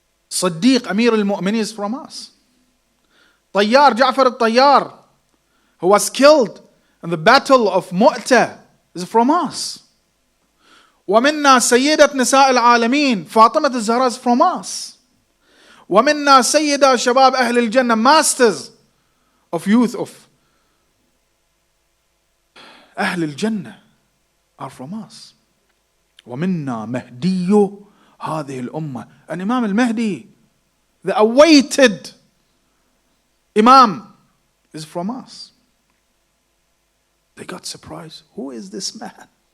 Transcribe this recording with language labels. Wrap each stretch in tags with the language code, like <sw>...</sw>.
<en>Siddiq Amir al-Mu'minin is from us. Tayyar, Ja'far al-Tayyar, who was killed in the battle of Mu'tah, is from us.</en> <ar>ومنا سيدة نساء العالمين فاطمة الزهراء</ar> <en>is from us.</en> <ar>ومنا سيدة شباب أهل الجنة,</ar> <en>masters of youth of</en> <ar>أهل الجنة</ar> <en>are from us.</en> <ar>ومنا مهدي هذه الأمة,</ar> <en>and Imam al-Mahdi, the awaited Imam, is from us. They got surprised. Who is this man?</en>